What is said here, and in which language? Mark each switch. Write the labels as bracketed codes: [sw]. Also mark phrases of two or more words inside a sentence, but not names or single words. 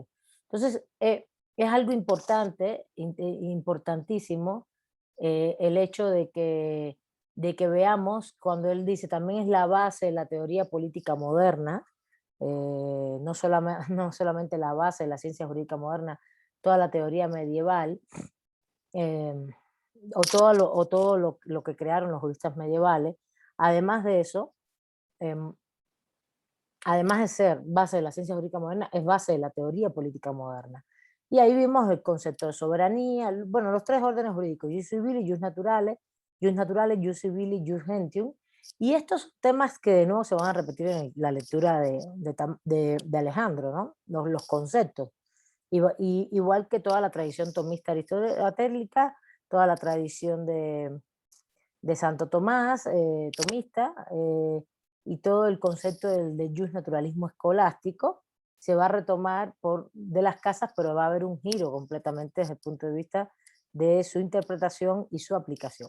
[es] Entonces, es algo importante, importantísimo, el hecho de que veamos, cuando él dice, también es la base de la teoría política moderna, no solamente la base de la ciencia jurídica moderna, toda la teoría medieval, em, o todo lo que crearon los juristas medievales. Además de eso, em, además de ser base de la ciencia jurídica moderna, es base de la teoría política moderna. Y ahí vimos el concepto de soberanía, bueno, los tres órdenes jurídicos, [la] jus civile, jus naturale, jus civile, jus gentium. [es] Y estos temas que de nuevo se van a repetir en la lectura de Alejandro, ¿no? Los conceptos. Igual que toda la tradición tomista aristotélica, toda la tradición de Santo Tomás, tomista, y todo el concepto del jus naturalismo escolástico se va a retomar de las casas, pero va a haber un giro completamente desde el punto de vista de su interpretación y su aplicación.